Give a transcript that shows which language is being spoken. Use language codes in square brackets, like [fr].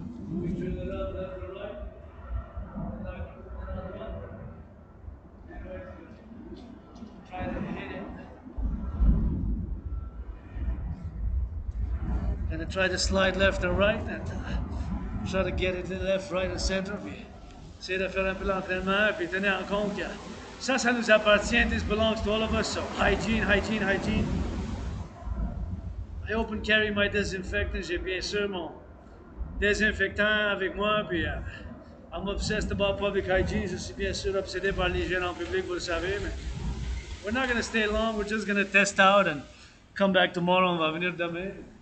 [en] We turn it up, left or right. Try to hit it. Gonna try to slide left and right and try to get it to the left, right, and center. [fr] Puis essayer de faire un peu l'entraînement, puis tenir en compte que ça nous appartient. [en] This belongs to all of us. So hygiene, hygiene, hygiene. I open carry my disinfectant. [fr] J'ai bien sûr mon désinfectant avec moi. [en] Puis I'm obsessed about public hygiene. [fr] Je suis bien sûr obsédé par l'hygiène en public, vous le savez. [en] Mais we're not gonna stay long. We're just gonna test out and come back tomorrow. [fr] On va venir demain.